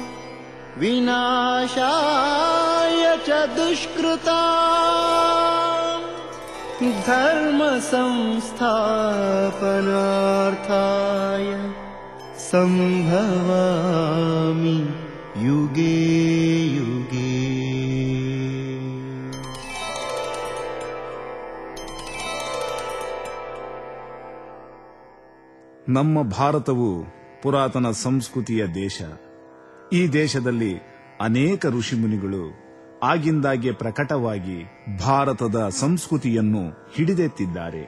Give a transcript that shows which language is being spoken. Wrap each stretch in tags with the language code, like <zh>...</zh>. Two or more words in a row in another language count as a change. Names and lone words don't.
<sa>ವಿನಾಶಾಯ ಚ ದುಷ್ಕೃತಾಂ ಧರ್ಮ ಸಂಸ್ಥಾಪನಾರ್ಥಾಯ ಸಂಭವಾಮಿ ಯುಗೇ ಯುಗೇ.</sa> <kn>ನಮ್ಮ ಭಾರತವು ಪುರಾತನ ಸಂಸ್ಕೃತಿಯ ದೇಶ. ಈ ದೇಶದಲ್ಲಿ ಅನೇಕ ಋಷಿಮುನಿಗಳು ಆಗಿಂದಾಗೆ ಪ್ರಕಟವಾಗಿ ಭಾರತದ ಸಂಸ್ಕೃತಿಯನ್ನು ಹಿಡಿದೆತ್ತಿದ್ದಾರೆ.</kn>